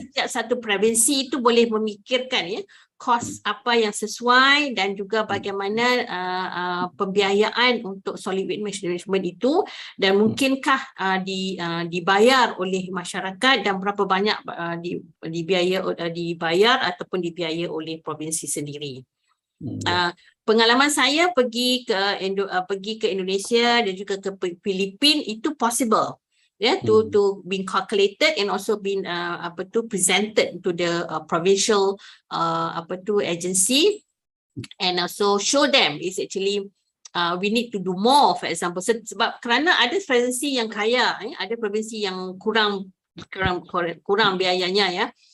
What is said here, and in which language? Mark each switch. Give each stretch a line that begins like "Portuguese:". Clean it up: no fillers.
Malay: Setiap satu provinsi itu boleh memikirkan ya kos apa yang sesuai dan juga bagaimana pembiayaan untuk solid waste management itu, dan mungkinkah dibayar oleh masyarakat dan berapa banyak dibayar ataupun dibiaya oleh provinsi sendiri. Pengalaman saya pergi ke Indonesia dan juga ke Filipina itu possible.
English: To being calculated and also been presented to the provincial agency, and also show them is actually we need to do more, for example.
Malay: Sebab kerana ada provinsi yang kaya, ada provinsi yang kurang biayanya ya.